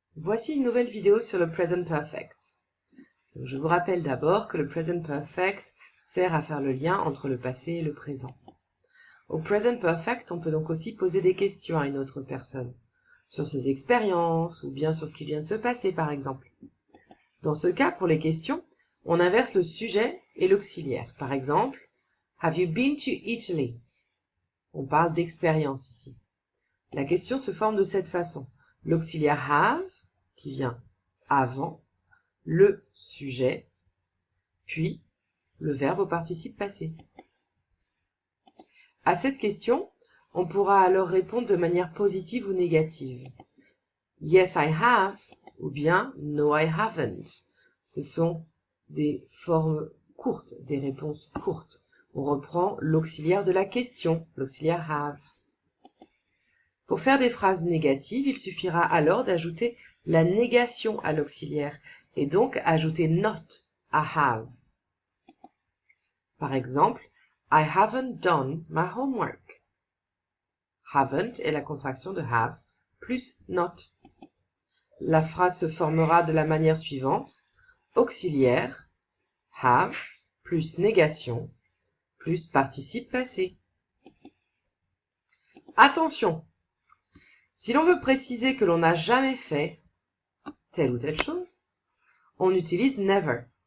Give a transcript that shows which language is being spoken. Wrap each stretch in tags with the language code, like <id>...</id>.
<fr>Voici une nouvelle vidéo sur le Present Perfect. Donc, je vous rappelle d'abord que le Present Perfect sert à faire le lien entre le passé et le présent. Au Present Perfect, on peut donc aussi poser des questions à une autre personne, sur ses expériences ou bien sur ce qui vient de se passer par exemple. Dans ce cas, pour les questions, on inverse le sujet et l'auxiliaire. Par exemple,</fr> <en>Have you been to Italy?</en> <fr>On parle d'expérience ici. La question se forme de cette façon. L'auxiliaire have, qui vient avant, le sujet, puis le verbe au participe passé. À cette question, on pourra alors répondre de manière positive ou négative.</fr> <en>Yes, I have,</en> <fr>ou bien</fr> <en>No, I haven't.</en> <fr>Ce sont des formes courtes, des réponses courtes. On reprend l'auxiliaire de la question, l'auxiliaire have. Pour faire des phrases négatives, il suffira alors d'ajouter la négation à l'auxiliaire et donc ajouter not à have. Par exemple,</fr> <en>I haven't done my homework.</en> <fr>Haven't est la contraction de have plus not. La phrase se formera de la manière suivante. Auxiliaire, have, plus négation, plus participe passé. Attention! Si l'on veut préciser que l'on n'a jamais fait telle ou telle chose, on utilise never.</fr>